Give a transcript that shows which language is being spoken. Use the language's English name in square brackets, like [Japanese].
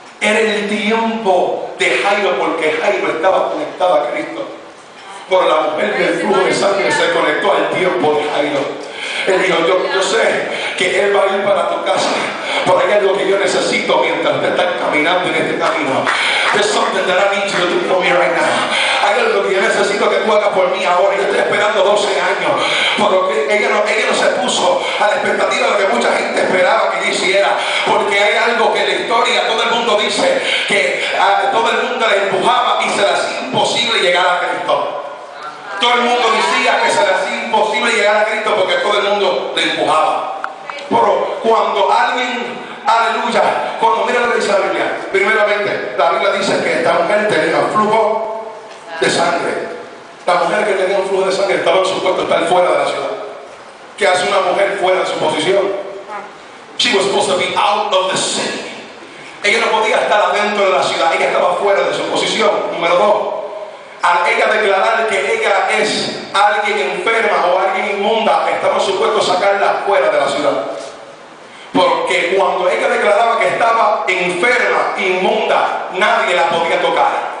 [Spanish] Era el tiempo de Jairo, porque Jairo estaba conectado a Cristo. Por la mujer del flujo de sangre se conectó al tiempo de Jairo. Él dijo: yo sé que él va a ir para tu casa, pero hay algo que yo necesito mientras te estás caminando en este camino. [English] There's something that I need you to do for me right now. [Spanish] Hay algo que yo necesito que tú hagas por mí ahora. Yo estoy esperando 12 años, pero ella no se puso a la expectativa de lo que mucha gente esperaba que yo hiciera, porque hay algo que en la historia todo el mundo dice que todo el mundo le empujaba y se le hacía imposible llegar a Cristo. Todo el mundo decía que se le hacía imposible llegar a Cristo porque todo el mundo le empujaba. Pero cuando alguien, aleluya, cuando mira lo que dice la Biblia, primeramente la Biblia dice que esta mujer tenía un flujo de sangre. La mujer que tenía un flujo de sangre estaba supuesto a estar fuera de la ciudad. ¿Qué hace una mujer fuera de su posición? [English] She was supposed to be out of the city. [Spanish] Ella no podía estar adentro de la ciudad, ella estaba fuera de su posición. Número 2. Al ella declarar que ella es alguien enferma o alguien inmunda, estamos supuestos a sacarla fuera de la ciudad. Porque cuando ella declaraba que estaba enferma, inmunda, nadie la podía tocar.